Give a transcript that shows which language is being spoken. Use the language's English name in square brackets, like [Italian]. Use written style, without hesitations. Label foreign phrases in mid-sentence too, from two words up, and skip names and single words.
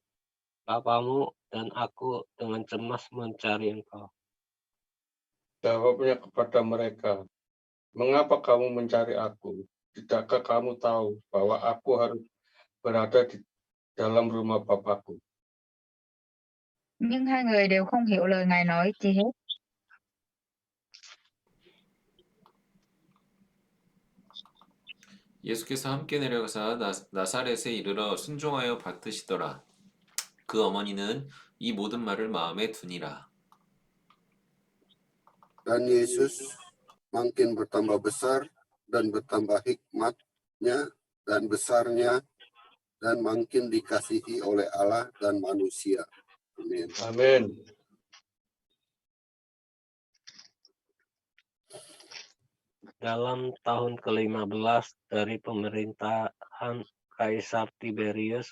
[Indonesian] Bapamu dan aku dengan cemas mencari engkau." Jawabnya kepada mereka, "Mengapa kamu mencari aku? Tidakkah kamu tahu bahwa aku harus berada di dalam rumah Bapakku?" [Vietnamese] Nhưng hai người đều không hiểu lời Ngài nói chi hết. [Korean] 예수께서 함께 내려가사 나사렛에 이르러 순종하여 받으시더라. 그 어머니는 이 모든 말을 마음에 두니라. [Indonesian] Dan Yesus makin bertambah besar dan bertambah hikmatnya dan besarnya dan makin dikasihi oleh Allah dan manusia. Amin. Amin. Dalam tahun ke-15 dari pemerintahan Kaisar Tiberius,